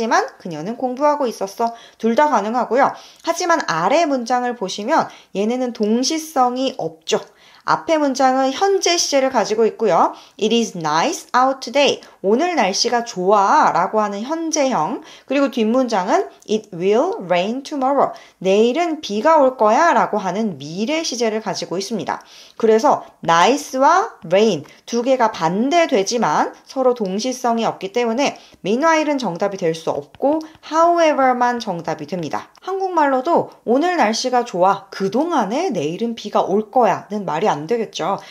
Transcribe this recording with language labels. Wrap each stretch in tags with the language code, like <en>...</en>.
<ko>하지만 그녀는 공부하고 있었어. 둘 다 가능하고요. 하지만 아래 문장을 보시면 얘네는 동시성이 없죠. 앞에 문장은 현재 시제를 가지고 있고요.</ko> <en>It is nice out today.</en> <ko>오늘 날씨가 좋아 라고 하는 현재형. 그리고 뒷문장은</ko> <en>It will rain tomorrow.</en> <ko>내일은 비가 올 거야 라고 하는 미래 시제를 가지고 있습니다. 그래서 nice와 rain 두 개가 반대되지만 서로 동시성이 없기 때문에 meanwhile은 정답이 될 수 없고 however만 정답이 됩니다. 한국말로도 오늘 날씨가 좋아. 그동안에 내일은 비가 올 거야는 말이 안 되겠죠.</ko>